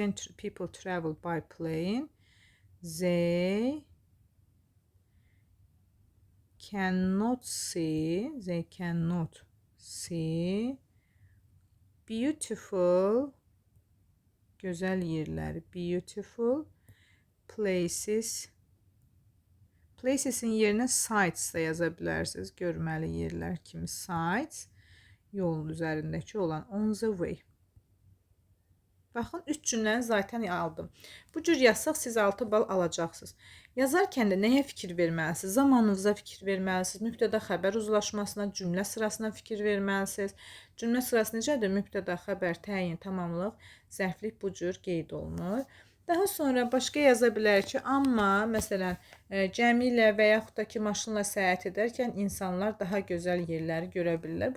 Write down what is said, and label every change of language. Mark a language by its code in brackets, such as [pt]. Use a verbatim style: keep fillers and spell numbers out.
[en] When tr- people travel by plane, they cannot see, they cannot see beautiful, [az] gözəl yerləri, [en] beautiful places. [az] Places'in yerinə sites də yaza bilərsiniz. Görməli yerlər kimi sites, yolun üzərindəki olan [en] on the way. [az] Baxın, üç cümləni zaten aldım. Bu cür yazsaq siz altı bal alacaqsınız. Yazarkən də nəyə fikir verməlisiniz? Zamanınıza fikir verməlisiniz. Mübtəda xəbər uzlaşmasına, cümlə sırasına fikir verməlisiniz. Cümlə sırası necədir? Mübtəda xəbər, təyin, tamamlıq, zərflik bu cür qeyd olunur. Daha sonra başqa yaza bilər ki, amma məsələn, e, gəmi ilə və yaxud da ki, maşınla səyahət edərkən insanlar daha gözəl yerləri görə bilirlər.